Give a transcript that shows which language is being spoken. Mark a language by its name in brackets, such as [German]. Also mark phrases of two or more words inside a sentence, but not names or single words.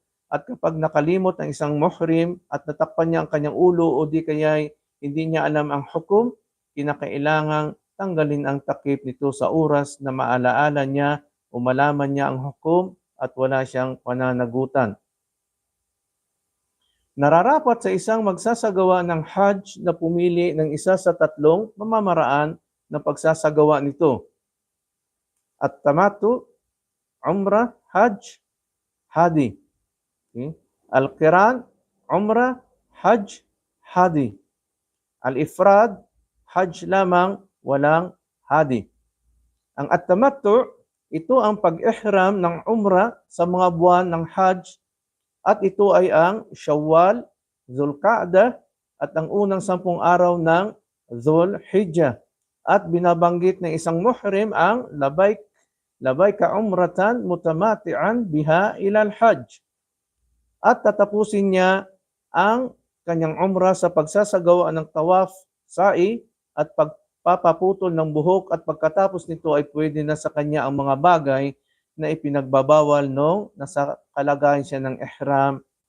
[Filipino] At kapag nakalimot ang isang muhrim at natakpan niya ang kanyang ulo o di kaya'y hindi niya alam ang hukom, kinakailangang tanggalin ang takip nito sa oras na maalaala niya o malaman niya ang hukom at wala siyang pananagutan. Nararapat sa isang magsasagawa ng Hajj na pumili ng isa sa tatlong pamamaraan na pagsasagawa nito. At-tamattu, Umrah, Hajj, Hadi. Okay? Al-Qiran, Umrah, Hajj, Hadi. Al-Ifrad, Hajj lamang, walang Hadi. Ang at-tamattu, ito ang pag-ihram ng Umrah sa mga buwan ng Hajj at ito ay ang Shawwal, Zulqa'dah at ang unang 10 araw ng Zulhijjah. At binabanggit ng isang muhrim ang [Arabic] لبيك عمرة متمتعا بها إلى الحج. [Filipino] At tatapusin niya ang kanyang umrah sa pagsasagawa ng tawaf, sa'i at pagpapaputol ng buhok at pagkatapos nito ay pwede na sa kanya ang mga bagay na ipinagbabawal nung nasa kalagayan siya ng ihram.